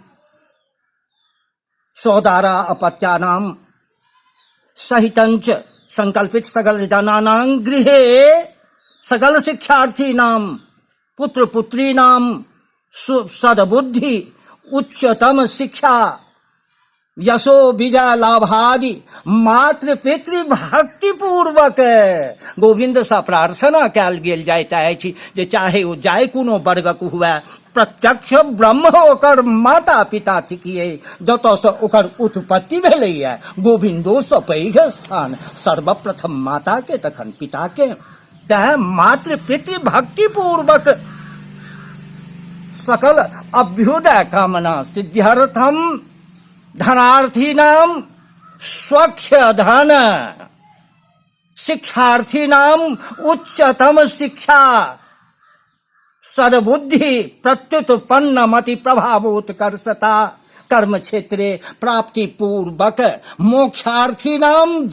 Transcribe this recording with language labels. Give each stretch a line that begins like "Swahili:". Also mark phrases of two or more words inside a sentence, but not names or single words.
Sanskrit: सौदारा अपत्यानां सहितंच संकल्पित सकल जनानां गृहे सकल शिक्षार्थीनां पुत्र पुत्रीनां सद्बुद्धि उच्चतम शिक्षा यशो विजय लाभादि मातृ पितृ भक्ति पूर्वक
Maithili: गोविंद सा प्रार्थना कयल गेल जाइत अछि जे चाहे ओ जाय कोनो वर्गक हुए प्रत्यक्ष ब्रह्म ओकर माता पिता थिकियै जतऽसँ ओकर उत्पत्ति भेलैया गोविंदोसँ पैघ स्थान सर्वप्रथम माता के तखन पिता के तैं
Sanskrit: मातृ पितृ भक्ति पूर्वक सकल अभ्युदय कामना सिद्ध्यर्थम धनार्थीनां स्वच्छ धन शिक्षार्थीनां उच्चतम शिक्षा सद्बुद्धि प्रत्युत्पन्न मति प्रभावोत्कर्षता कर्म क्षेत्रे प्राप्ति पूर्वक मोक्षार्थीनां